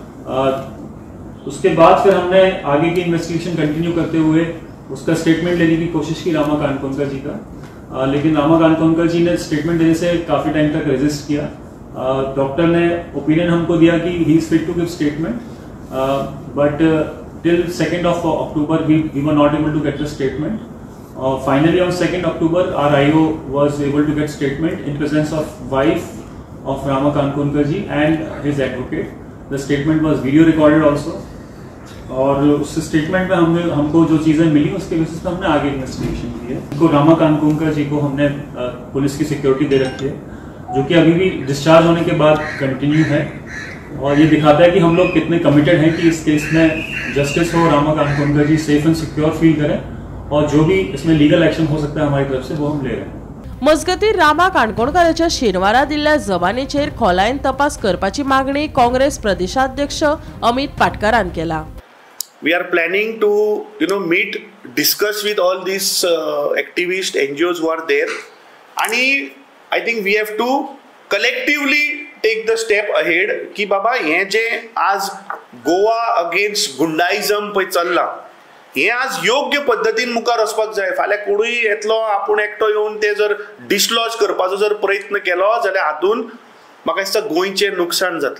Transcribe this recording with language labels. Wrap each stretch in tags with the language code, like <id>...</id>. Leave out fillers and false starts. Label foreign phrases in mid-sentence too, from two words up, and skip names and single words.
<hi>उसके बाद फिर हमने आगे की इन्वेस्टिगेशन कंटिन्यू करते हुए उसका स्टेटमेंट लेने की कोशिश की रामा काणकोणकर जी का, लेकिन रामा काणकोणकर जी ने स्टेटमेंट देने से काफी टाइम तक रेजिस्ट किया। डॉक्टर ने ओपिनियन हमको दिया कि</hi> <en>he is fit to give statement, but till 2 October we were not able to get the statement. Finally on 2 October RIO was able to get statement in presence of wife of Rama Kankonkar ji and his advocate. the statement was video recorded also,</en> <hi>और उस स्टेटमेंट में हमको जो चीजें मिली उसके बेसिस पे हमने आगे इन्वेस्टिगेशन की है। रामा काणकोणकर जी को हमने पुलिस की सिक्योरिटी दे रखी है। जो कि अभी भी डिस्चार्ज होने के बाद कंटिन्यू है, और ये दिखाता है कि हम लोग कितने कमिटेड हैं कि इस केस में जस्टिस हो, रामा काणकोणकर जी</hi> <en>safe and secure</en> <hi>फील करें, और जो भी इसमें</hi> <en>legal action</en> <hi>हो सकता है हमारी तरफ से वो हम ले रहे हैं।</hi> <kok>मजगतीं रामा काणकोणकाराच्या शेनवारा दिल्ल्या जबानीचेर खोलायेन तपास करपाची मागणी काँग्रेस प्रदेशाध्यक्ष अमित पाटकरान केला.</kok> <en>We are planning to meet, discuss with all these activists, NGOs who are there, and I think we have to collectively take the step ahead</en> <kok>की बाबा हे जे आज गोवा अगेन्स्ट गुंडाइजम पळय चल्ला हे आज योग्य पद्धतीन मुखार वचपाक जाय. फाल्यां कोणूय येतलो आपूण एकटो येवन ते जर डिसलॉज करपाचो जर प्रयत्न केलो जाल्यार हातून म्हाका दिसता गोंयचें नुकसाण जातलें.</kok>